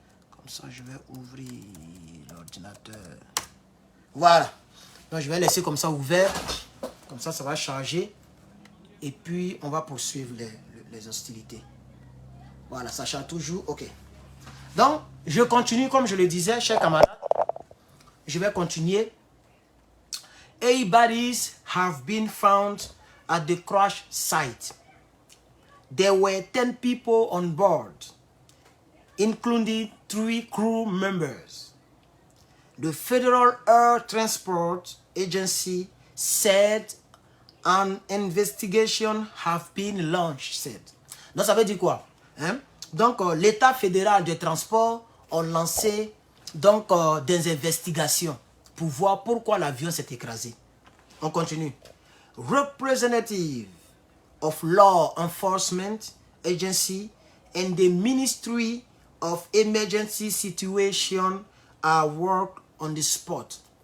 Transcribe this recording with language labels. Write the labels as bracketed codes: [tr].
[fr] Comme ça, je vais ouvrir l'ordinateur. Voilà. Donc, je vais laisser comme ça ouvert. Comme ça, ça va charger. Et puis, on va poursuivre les hostilités. Voilà, ça charge toujours. OK. Donc, je continue, comme je le disais, chers camarades. Je vais continuer. [en] 8 bodies have been found at the crash site. There were 10 people on board, including 3 crew members. The Federal Air Transport Agency said an investigation have been launched. [fr] Donc, ça veut dire quoi? Hein? Donc, l'État fédéral de transport a lancé donc, des investigations pour voir pourquoi l'avion s'est écrasé. On continue. [en] Representative of Law Enforcement Agency and the Ministry of Emergency Situation are work on the spot.